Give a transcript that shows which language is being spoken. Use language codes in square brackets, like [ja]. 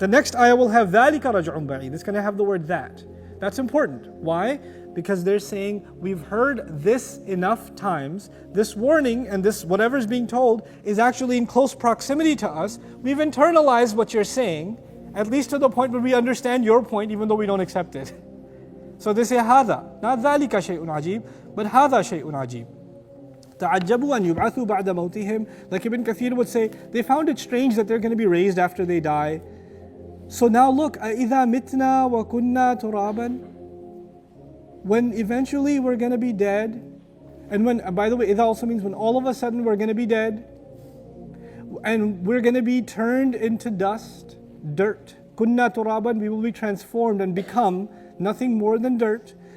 [en] The next ayah will have [ar] ذَلِكَ رَجْعٌ بَعِيدٌ. [en] It's going to have the word that. That's important. Why? Because they're saying, we've heard this enough times, this warning and this whatever is being told is actually in close proximity to us. We've internalized what you're saying, at least to the point where we understand your point even though we don't accept it. So they say [ar] هذا, [en] not [ar] ذَلِكَ شَيْءٌ عَجِيبٌ, [en] but [ar] هذا شَيْءٌ عَجِيبٌ. تَعَجَّبُوا أَنْ يُبْعَثُوا بَعْدَ مَوْتِهِمْ. [en] Like Ibn Kathir would say, they found it strange that they're going to be raised after they die. So now look, [ar] أَإِذَا مِتْنَا وَكُنَّا تُرَابًا. [en] When eventually we're going to be dead, and when, by the way, إِذَا also means when all of a sudden we're going to be dead, and we're going to be turned into dust, dirt. [ar] كُنَّا تُرَابًا, [en] we will be transformed and become nothing more than dirt.